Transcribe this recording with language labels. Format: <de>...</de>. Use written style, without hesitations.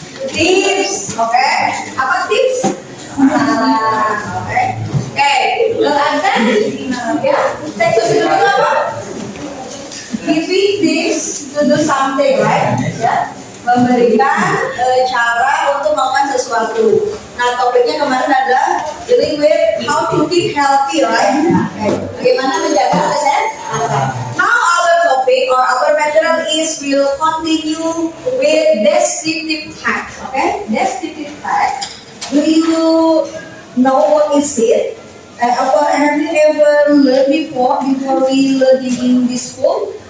<id>Tips, oke? Apa tips? Oke. Ada ya? Teks procedure itu apa?</id> <en>Giving tips to do something, right?</en> <id>Ya, memberikan cara untuk melakukan sesuatu. Nah, topiknya kemarin adalah</id> <en>dealing with how to keep healthy, right?</en> <id>Bagaimana menjaga kesehatan?</id> <en>Now our topic or our material is will continue with descriptive text, okay? Descriptive text. Do you know what is it? Have you ever learned before we learning in this school?</en>